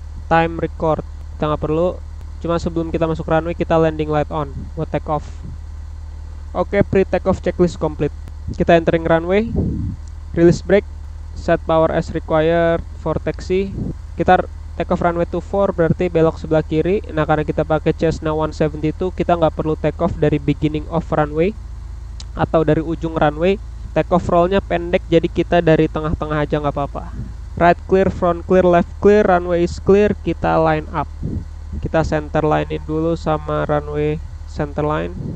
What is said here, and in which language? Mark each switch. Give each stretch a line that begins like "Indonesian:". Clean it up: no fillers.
Indonesian: Time record kita nggak perlu, cuma sebelum kita masuk runway kita landing light on buat take off.
English: Oke, pre take off checklist complete.
Indonesian: Kita
English: entering runway, release brake, set power as required for taxi.
Indonesian: Kita take off runway 24, berarti belok sebelah kiri. Nah karena kita pakai Cessna 172, kita nggak perlu take off dari beginning of runway atau dari ujung runway. Take off rollnya pendek, jadi kita dari tengah-tengah aja nggak apa-apa.
English: Right clear, front clear, left clear, runway is clear.
Indonesian: Kita line up. Kita center line in dulu sama runway center line.